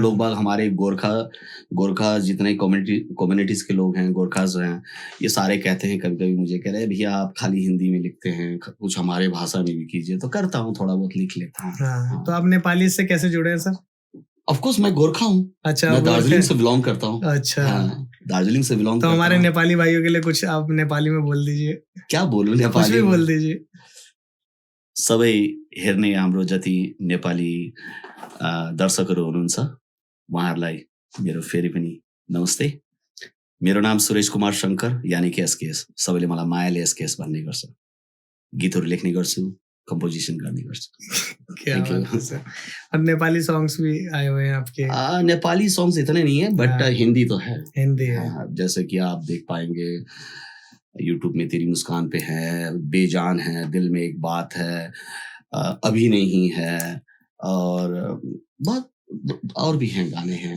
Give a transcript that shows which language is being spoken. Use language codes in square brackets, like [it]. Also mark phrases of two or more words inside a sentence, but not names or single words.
[hi] तो लोग बाग हमारे गोरखा जितने कम्युनिटीज के लोग हैं, गोरखाज हैं, ये सारे कहते हैं, कभी कभी मुझे कह रहे हैं भैया आप खाली हिंदी में लिखते हैं, कुछ हमारे भाषा में भी कीजिए। तो करता हूँ, थोड़ा बहुत लिख लेता हूँ। हाँ। तो आप नेपाली से कैसे जुड़े हैं सर? [en] of course [hi] मैं गोरखा हूँ। अच्छा, मैं दार्जिलिंग से बिलोंग करता हूँ। अच्छा, हाँ, दार्जिलिंग से बिलोंग तो करता हमारे हूँ। नेपाली भाइयों के लिए कुछ आप नेपाली में बोल दीजिए। क्या बोलूं कुछ नेपाली भी में? बोल दीजिए। [ne] सबै हेर्ने हाम्रो जति नेपाली दर्शकहरू हुनुहुन्छ उहाँहरूलाई मेरो फेरि पनि नमस्ते। मेरो नाम सुरेश कुमार शङ्कर, [hi] यानि कि [ne] एसकेएस। सबैले मलाई मायाले एसकेएस भन्ने गर्छ। गीतहरू लेख्ने गर्छु, कम्पोजिसन गर्ने गर्छु। [hi] क्या [en] Thank you. [hi] बात है सर। और नेपाली सॉन्ग्स भी आए हुए हैं आपके? नेपाली सॉन्ग्स इतने नहीं है, बट हाँ। हिंदी तो है। हिंदी है। हाँ, जैसे कि आप देख पाएंगे यूट्यूब में तेरी मुस्कान पे है, बेजान है, दिल में एक बात है, अभी नहीं है, और बहुत और भी हैं गाने हैं।